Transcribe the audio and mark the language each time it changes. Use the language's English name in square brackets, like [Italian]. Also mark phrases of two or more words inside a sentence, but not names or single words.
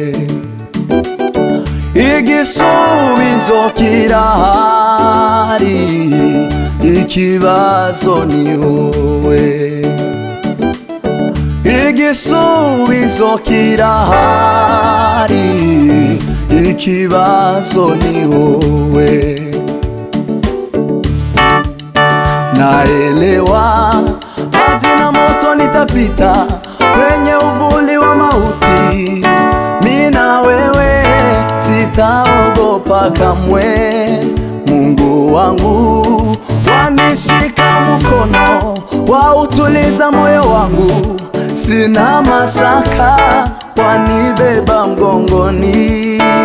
[Kinyarwanda] Igisubizo kirahari, ikibazo ni wowe. Igisubizo kirahari, ikibazo ni wowe. [Swahili] Naelewa maji na moto nitapita, kwenye uvuli wa mauti, mimi na wewe sitaogopa kamwe. Mungu wangu wanishika mkono, wautuliza moyo wangu, sina mashaka, wanibeba mgongoni.